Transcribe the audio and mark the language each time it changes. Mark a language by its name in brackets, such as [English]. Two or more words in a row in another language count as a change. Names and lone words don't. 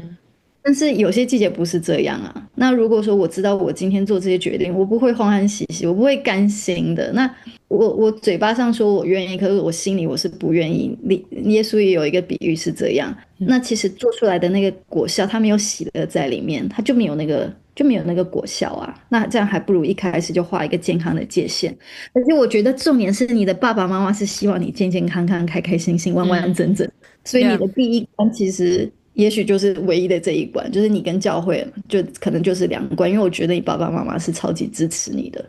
[Chinese] 但是有些季節不是這樣啊。那如果說我知道我今天做這些決定，我不會歡歡喜喜，我不會甘心的。那我嘴巴上說我願意，可是我心裡我是不願意。耶穌也有一個比喻是這樣。那其實做出來的那個果效，它沒有喜樂在裡面，它就沒有那個果效啊。那這樣還不如一開始就畫一個健康的界限。而且我覺得重點是你的爸爸媽媽是希望你健健康康、開開心心、完完整整。所以你的第一關其實也許就是唯一的這一關，就是你跟教會就可能就是兩關，因為我覺得你爸爸媽媽是超級支持你的。